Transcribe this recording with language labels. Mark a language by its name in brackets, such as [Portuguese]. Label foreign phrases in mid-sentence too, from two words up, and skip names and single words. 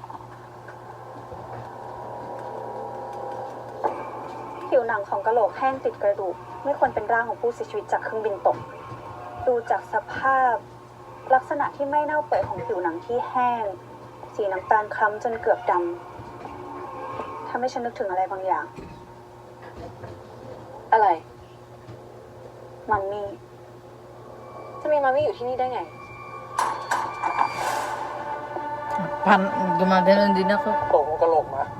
[Thai] ผิวหนังของกะโหลกแห้งติดกระดูก ไม่ควรเป็นร่างของผู้เสียชีวิตจากเครื่องบินตก ดูจากสภาพ ลักษณะที่ไม่เน่าเปื่อยของผิวหนังที่แห้ง สีน้ำตาลคล้ำจนเกือบดำทำให้ฉันนึกถึงอะไรบางอย่าง อะไร มัมมี่ จะมีมาไม่อยู่ที่นี่ได้ไง [Filipino] Parang gumaganon din ako. [Thai] ตกกระโหลกมา